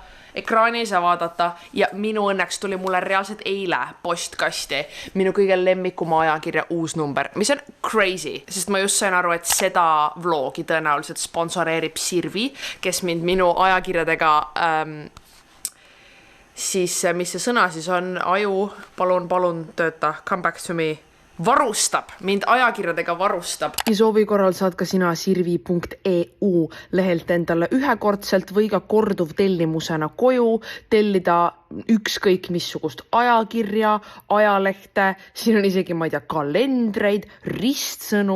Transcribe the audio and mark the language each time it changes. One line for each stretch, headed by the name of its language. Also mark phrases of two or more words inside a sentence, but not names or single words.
Estonian: Ekraani ei saa vaadata ja minu õnneks tuli mulle reaalselt eile postkasti minu kõige lemmikuma ajakirja uus number, mis on crazy, sest ma just sain aru, et seda vlogi tõenäoliselt sponsoreerib Sirvi, kes mind minu ajakirjadega siis, mis see sõna siis on, aju, palun tööta,
English: come back to me.
Estonian: Varustab, mind ajakirjadega varustab. Ja soovi korral saad ka sina sirvi.eu lehelt endale ühekordselt või ka korduv tellimusena koju tellida ükskõik missugust ajakirja, ajalehte, siin on isegi, ma ei tea, kalendreid, ristsõnu.